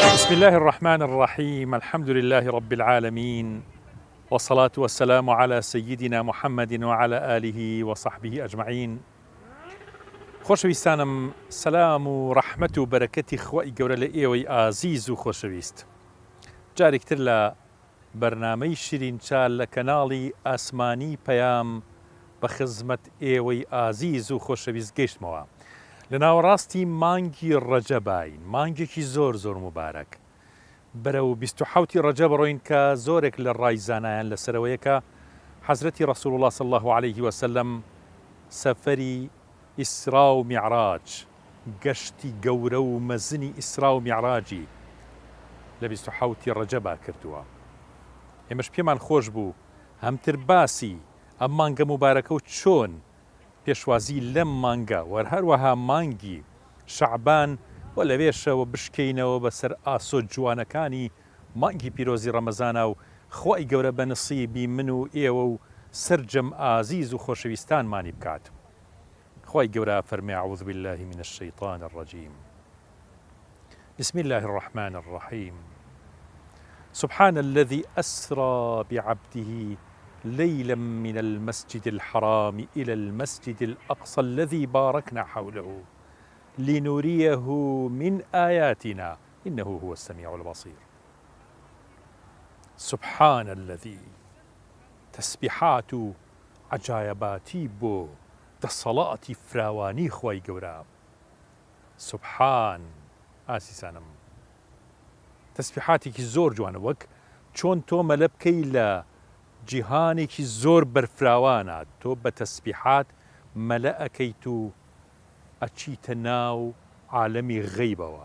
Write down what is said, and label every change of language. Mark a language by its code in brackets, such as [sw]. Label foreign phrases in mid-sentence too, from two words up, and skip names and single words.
[ar] بسم الله الرحمن الرحيم. الحمد لله رب العالمين، والصلاة والسلام على سيدنا محمد وعلى آله وصحبه أجمعين. [ckb] خۆشەویستانم، سەلام و ڕەحمەت و بەرەکەتی خوای گەورە لە ئێوەی ئازیز و خۆشەویست. جارێکتر لە بەرنامەی شیرین چال لە کەناڵی ئاسمانی پەیام بە خزمەت ئێوەی ئازیز و خۆشەویست گەیشتمەوە. لە ناوەڕاستی مانگی ڕەجەبین، مانگێکی زۆر مبارەک. بەرەو 27 ڕەجەب ڕۆین کە زۆرێک لە ڕایزانایان لەسەرەوەیەکە حەزرەتی [ar] ڕەسوول الله صلی الله عليه وسلم [ckb] سەفەری ئیسرا و میعراج، گەشتی گەورە و مەزنی ئیسرا و میعراجی لە 27 ڕەجەبا کردووە. ئێمەش پێمان خۆش بوو هەمتر باسی ئەم مانگە مبارەکە و چۆن پێشوازی لەم مانگە و هەروەها مانگی شەعبان و لەوێشەوە بشکەینەوە بەسەر ئاسۆ جوانەکانی مانگی پیرۆزی ڕەمەزانە و خوای گەورە بە نسیبی من و ئێوە و سرجەم ئازیز و خۆشەویستانمانی بکات. خوای گەورە فەرمێ [ar] أعوذ بالله من الشيطان الرجيم. بسم الله الرحمن الرحيم. سبحان الذي أسرى بعبده ليلا من المسجد الحرام إلى المسجد الأقصى الذي باركنا حوله لنريه من آياتنا إنه هو السميع البصير. سبحان الذي، [ckb] تسبيحات عجايباتي بو دەسەڵاتی فراوانی خوای گەورە. سبحان ئاسیسانم، تەسبیحاتێکی زۆر جوانە، وەک چۆن تۆ مەلە بکەی لە جیهانێکی زۆر بەرفراوانە، تۆ بە تەسبیحات مەلە ئەەکەیت و ئەچیتە ناو عالەمی غەیبەوە.